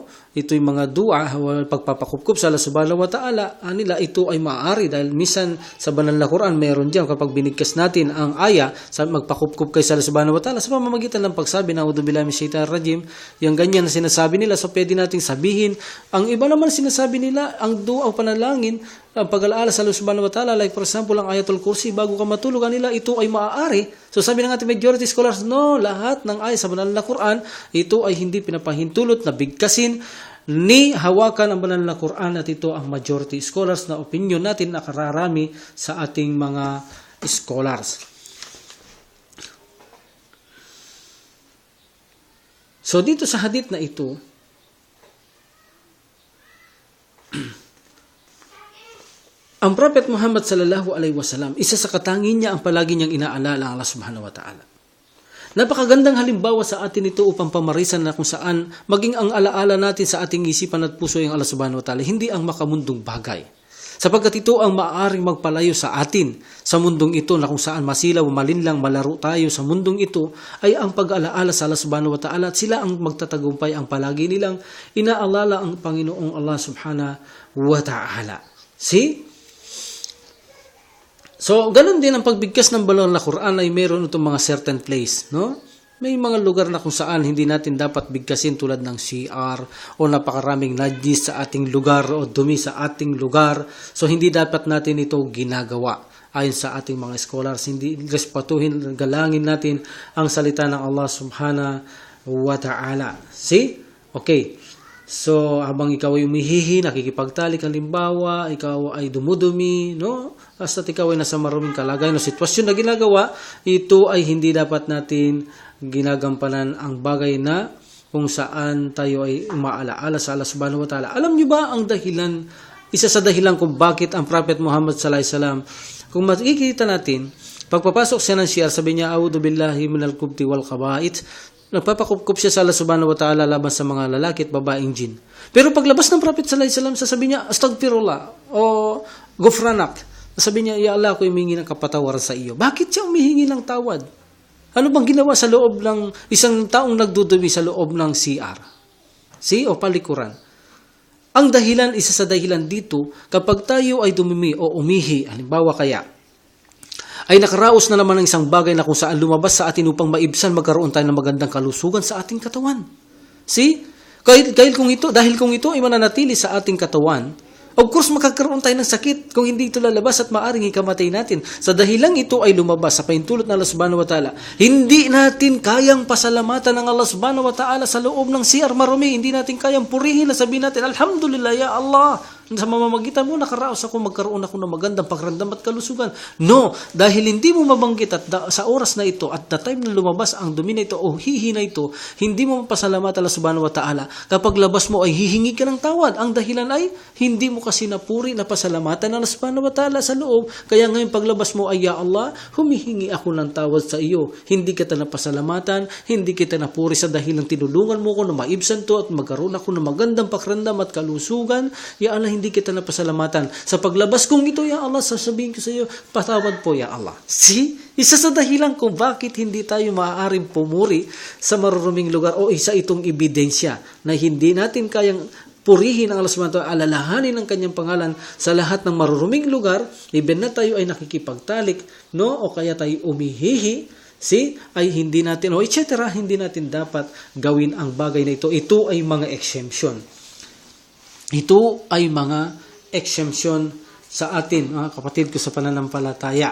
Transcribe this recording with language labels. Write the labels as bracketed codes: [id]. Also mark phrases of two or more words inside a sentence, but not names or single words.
[tl] Ito ay mga dua, pagpapakupkup sa Allah [ar] سبحانه وتعالى, [tl] nila ito ay maaari dahil minsan sa banal na Quran meron diyan kapag binigkas natin ang aya sa magpakupkup kay sa Allah [ar] سبحانه وتعالى [tl] sa pamamagitan ng pagsabi na [ar] أعوذ بالله من الشيطان الرجيم, [tl] yung ganyan na sinasabi nila, so pwede nating sabihin. Ang iba naman sinasabi nila, ang dua o panalangin, ang pag-alaala sa Allah [ar] سبحانه وتعالى, [en] like for example, [tl] ang [ar] آية الكرسي, [tl] bago ka matulog nila, ito ay maaari. So sabi ng ating [en] majority scholars, [tl] no, lahat ng ayat sa banal na Quran, ito ay hindi pinapahintulot na bigkasin ni hawakan ang banal na Quran, at ito ang [en] majority scholars [tl] na opinion natin na kararami sa ating mga scholars. So dito sa hadith na ito, ang Prophet Muhammad [ar] صلى الله عليه وسلم, [tl] isa sa katangin niya ang palagi niyang inaalala ang Allah [ar] سبحانه وتعالى. [tl] Napakagandang halimbawa sa atin ito upang pamarisan na kung saan maging ang alaala natin sa ating isipan at puso yung Allah [ar] سبحانه وتعالى, [tl] hindi ang makamundong bagay. Sapagkat ito ang maaaring magpalayo sa atin sa mundong ito na kung saan masilaw, malinlang, malaro tayo sa mundong ito ay ang pag-alaala sa Allah [ar] سبحانه وتعالى [tl] at sila ang magtatagumpay, ang palagi nilang inaalala ang Panginoong Allah [ar] سبحانه وتعالى. [tl] See? So, ganun din ang pagbigkas ng balon na Quran ay meron itong mga [en] certain place, [tl] no? May mga lugar na kung saan hindi natin dapat bigkasin tulad ng CR o napakaraming najis sa ating lugar o dumi sa ating lugar. So, hindi dapat natin ito ginagawa. Ayon sa ating mga scholars, hindi respatuhin, galangin natin ang salita ng Allah [ar] سبحانه وتعالى. [en] See? Okay. [tl] So, habang ikaw ay umihihi, nakikipagtalik, halimbawa, ikaw ay dumudumi, no? Basta ikaw ay nasa maruming kalagayan o sitwasyon na ginagawa, ito ay hindi dapat natin ginagampanan ang bagay na kung saan tayo ay umaalaala sa Allah [ar] سبحانه وتعالى. [tl] Alam niyo ba ang dahilan, isa sa dahilan kung bakit ang Prophet Muhammad [ar] صلى الله عليه وسلم, [tl] kung makikita natin, pagpapasok siya ng CR, sabi niya, [ar] أعوذ بالله من الخبث والخبائث. [tl] Nagpapakupkup siya sa Allah [ar] سبحانه وتعالى [tl] laban sa mga lalaki at babaeng jin. Pero paglabas ng Prophet [ar] صلى الله عليه وسلم, [tl] sasabi niya, Astaghfirullah o Gufranak. Sabi niya, [ar] يا الله, [tl] ako humihingi ng kapatawaran sa iyo. Bakit siya humihingi ng tawad? Ano bang ginawa sa loob ng isang taong nagdudumi sa loob ng CR? See? O palikuran. Ang dahilan, isa sa dahilan dito, kapag tayo ay dumumi o umihi, halimbawa kaya, ay nakaraos na naman ng isang bagay na kung saan lumabas sa atin upang maibsan magkaroon tayo ng magandang kalusugan sa ating katawan. See? Dahil kung ito ay mananatili sa ating katawan, [en] of course, [tl] makakaroon tayo ng sakit kung hindi ito lalabas at maaring ikamatay natin. Sa dahilang ito ay lumabas sa paintulot ng Allah [ar] سبحانه وتعالى, [tl] hindi natin kayang pasalamatan ng Allah [ar] سبحانه وتعالى [tl] sa loob ng CR marumi. Hindi natin kayang purihin na sabihin natin, [ar] الحمد لله، يا الله. [tl] Sa mamamagitan mo, nakaraos ako, magkaroon ako ng magandang pakiramdam at kalusugan. No, dahil hindi mo mabanggit at sa oras na ito [en] at the time [tl] na lumabas ang dumi na ito o hihi na ito, hindi mo mapasalamat Allah [ar] سبحانه وتعالى. [tl] Kapag labas mo ay hihingi ka ng tawad. Ang dahilan ay hindi mo kasi napuri na pasalamatan Allah [ar] سبحانه وتعالى [tl] sa loob. Kaya ngayon paglabas mo ay, [ar] يا الله, [tl] humihingi ako ng tawad sa iyo. Hindi kita napasalamatan, hindi kita napuri sa dahilang tinulungan mo ko na maibsan to at magkaroon ako ng magandang pakiramdam at kalusugan. [ar] يا الله, [tl] hindi kita napasalamatan. Sa paglabas kong ito, [ar] يا الله, [tl] sasabihin ko sa iyo, patawad po, [ar] يا الله. [tl] See? Isa sa dahilan kung bakit hindi tayo maaaring pumuri sa maruruming lugar o isa itong ebidensya na hindi natin kayang purihin ang Allah [ar] سبحانه وتعالى, [tl] alalahanin ang kanyang pangalan sa lahat ng maruruming lugar, even na tayo ay nakikipagtalik, no? O kaya tayo umihihi, see? Ay hindi natin, o etc., hindi natin dapat gawin ang bagay na ito. Ito ay mga exemption. Ito ay mga exemption sa atin, mga kapatid ko sa pananampalataya.